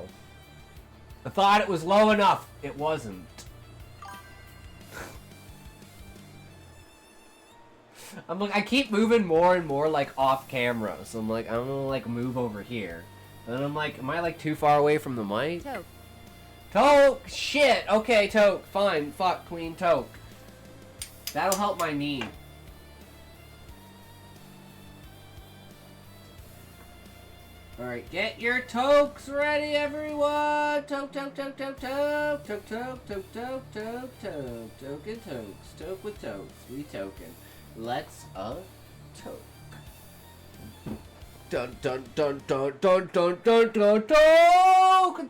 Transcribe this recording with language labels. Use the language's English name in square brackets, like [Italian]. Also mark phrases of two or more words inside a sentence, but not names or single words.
[English] I thought it was low enough. It wasn't. I keep moving more and more like off camera, so I'm like, I'm gonna like move over here. And I'm like, am I like too far away from the mic? Toke. Toke! Shit! Okay, Toke. Fine. Fuck, Queen Toke. That'll help my knee. Alright, get your tokes ready, everyone! Toke, toke, toke, toke, toke, toke, toke, toke, toke, toke, toke, token tokes, toke with tokes, we token. Let's toke. Dun dun dun dun dun dun dun dun toke!